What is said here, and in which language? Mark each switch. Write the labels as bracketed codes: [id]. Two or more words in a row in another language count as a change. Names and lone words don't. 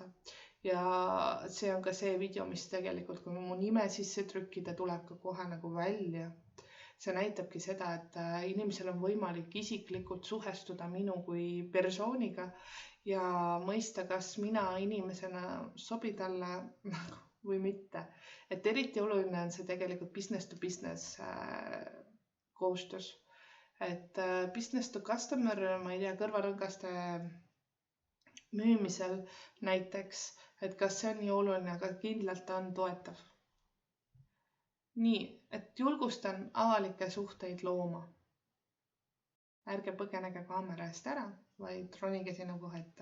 [et] Ja see on ka see video, mis tegelikult, kui mu nime sisse trükkida, tuleb ka kohe nagu välja. See näitabki seda, et inimesel on võimalik isiklikult suhestuda minu kui persooniga ja mõista, kas mina inimesena sobin talle või mitte. Et eriti oluline on see tegelikult [en] business to business [et] koostöös. [en] Et business to customer, [et] ma ei tea, kõrvarõngaste müümisel näiteks, et kas see on nii oluline, aga kindlalt on toetav. Nii, et julgustan avalikke suhteid looma. Ärge põgenege kaamera eest ära, vaid ronige sinna kohe ette.